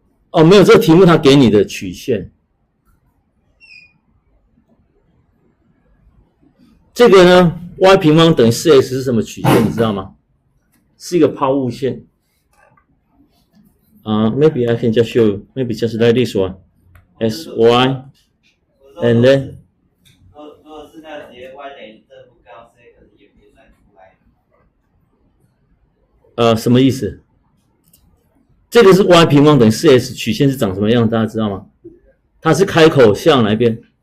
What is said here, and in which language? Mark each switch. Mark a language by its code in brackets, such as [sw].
[zh] 哦，没有，这个题目它给你的曲线。这个呢 ，y 平方等于 4x 是什么曲线？你知道吗？是一个抛物线。 [en] Maybe I can just show you. Maybe just like this one. S y, and then. [zh] 如果是那直接 y 等于正负高 c 可是也可以算出来。什么意思？这个是 y 平方等于 4x 曲线是长什么样？大家知道吗？它是开口向哪一边？